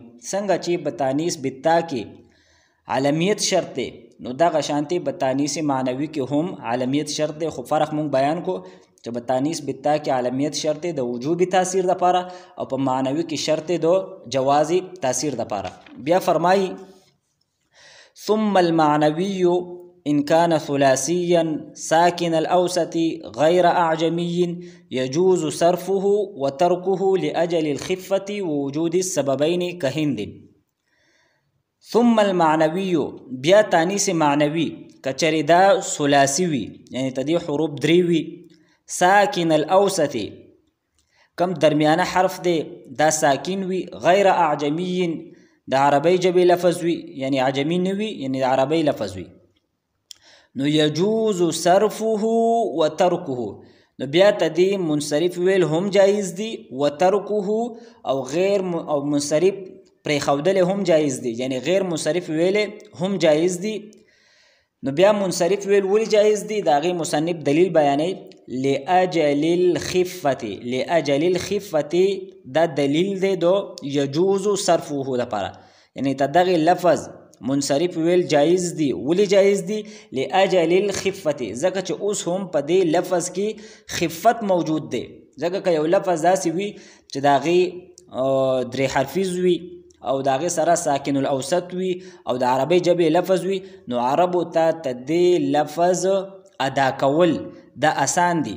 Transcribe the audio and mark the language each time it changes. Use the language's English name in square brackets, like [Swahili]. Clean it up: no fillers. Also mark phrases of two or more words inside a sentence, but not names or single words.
[Pashto] څنګه چې په [Arabic] تانیث بالتا [Pashto] کې علمیت شرط دی نو دغه شانتې په [Arabic] تانیث معنوي [Pashto] کې هم علمیت شرط دی، خو فرق مونږ بیان کو چې په [Arabic] تانیث بالتا [Pashto] کې علمیت شرط دی د وجوبي تاثیر دپاره او په معنوي کې شرط دی د جوازي تاثیر دپاره. بیا فرمایي [Arabic] ثم المعنوي إن كان ثلاثيا ساكن الأوسط غير أعجمي يجوز صرفه وتركه لأجل الخفة ووجود السببين كهند. ثم المعنوي [Pashto] بیا تانیث معنوي کچری دا ثلاثي وي، یعنی تدې حروف 3 وي، [Arabic] ساکن الاوسط [Pashto] کم درمیانه حرف دی دا ساکن وي، [Arabic] غیر اعجمي [Pashto] د عربی ژبې لفظ وي، یعنی عجمي نه وي، یعنی د عربی لفظ وي. نو [Arabic] یجوز صرفه و ترکه، [Pashto] نو بیا ته دې منصرف ویل هم جایز دي، [Arabic] و ترکه [Pashto] او غیر او منصرف پرېښودل هم جایز دي، یعنی غیر منصرف ویل هم جایز دي. نو بیا منصرف ویل ولې جایز دي؟ د هغې مصنف دلیل بیانوي. [Arabic] لاجل الخفة، لاجل الخفة [Pashto] دا دلیل دی د [Arabic] یجوز صرفه [Pashto] دپاره، یعنی ته دغې لفظ منصرف ویل جایز دي. ولې جایز دي؟ [Arabic] لاجل الخفة، [Pashto] ځکه چې اوس هم په دې لفظ کې خفت موجود دی. ځکه که یو لفظ داسې وي چې د هغې درې حرفیز وي او د هغې سره [Arabic] ساکن الاوسط [Pashto] وي او د عربی ژبې لفظ وي، نو عربو ته دې لفظ ادا کول دا آسان دي.